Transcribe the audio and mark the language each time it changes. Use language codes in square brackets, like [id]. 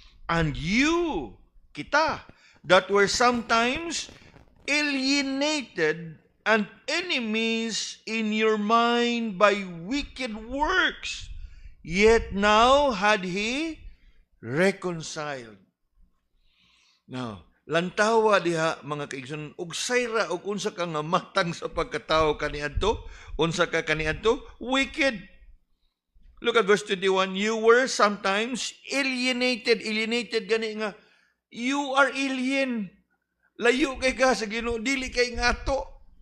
[en] And you, kita, that were sometimes alienated and enemies in your mind by wicked works, yet now had He reconciled. [ceb] Now, lantawa diha mga kaigsoon, ug sayra ug unsa ka nga matang sa pagkatao kaniadto, unsa ka kaniadto? [en] Wicked. Look at verse 21. You were sometimes alienated. Alienated [ceb] gani nga, [en] you are alien. [ceb] Layo kay ka sa Ginoo, dili kay ngato.